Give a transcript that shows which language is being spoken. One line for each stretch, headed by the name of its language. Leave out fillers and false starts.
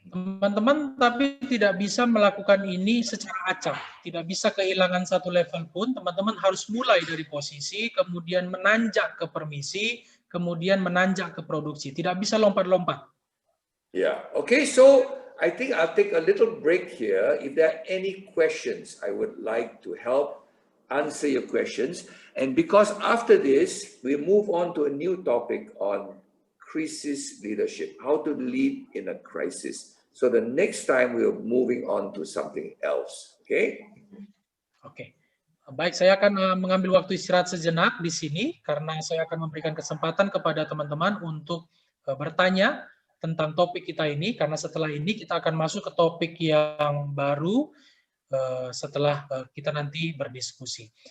Indonesian: Teman-teman tapi tidak bisa melakukan ini secara acak. Tidak bisa kehilangan satu level pun. Teman-teman harus mulai dari posisi, kemudian menanjak ke permisi, kemudian menanjak ke produksi. Tidak bisa lompat-lompat.
English: Yeah. Okay, so I think I'll take a little break here. If there are any questions, I would like to help answer your questions. And because after this, we move on to a new topic on crisis leadership, how to lead in a crisis. So the next time we're moving on to something else. Okay?
Indonesian: Oke. Baik, saya akan mengambil waktu istirahat sejenak di sini karena saya akan memberikan kesempatan kepada teman-teman untuk bertanya tentang topik kita ini, karena setelah ini kita akan masuk ke topik yang baru setelah kita nanti berdiskusi.